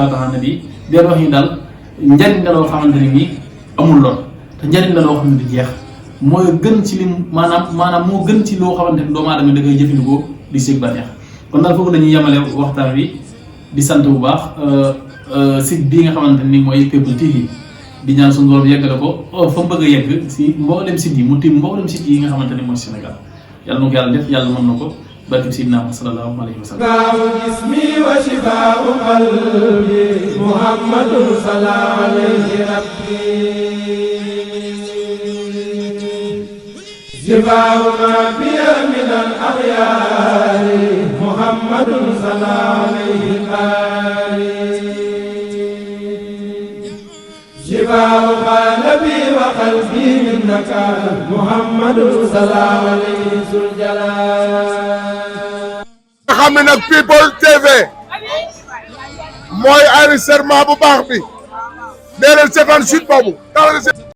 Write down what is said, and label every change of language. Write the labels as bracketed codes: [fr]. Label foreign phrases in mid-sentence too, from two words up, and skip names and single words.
[ar] صلاة على النبي [wo] deen wax ñu daal njariñ la loo xamante ne nii amul lool te njariñ la loo xam ne du jeex mooy gën ci lim maanaam moo gën ci loo xamante ne doomu aadama da koy jëfandikoo di seeg bànneex kon daal foofu la ñuy yemale waxtaan wi di sant bu baax site bii nga xamante ni mooy People TV di ñaan suñu borom yeggale ko fa mu bëgg a yegg si mboolem site yi mu tim mboolem site yi nga xamante ni mooy Sénégal yàlla na ko yàlla def yàlla mën na ko barke Seydina [ar] صلى الله عليه وسلم جسمي وشفاء قلبي محمد صلى الله عليه ربي شفاء ما بيا من الأخيار محمد صلى الله عليه شفاء قلبي وقلبي منك محمد صلى الله عليه وسلم [wo] xam ne nag People TV mooy enregistrement bu baax bi dee leen seetaan site boobu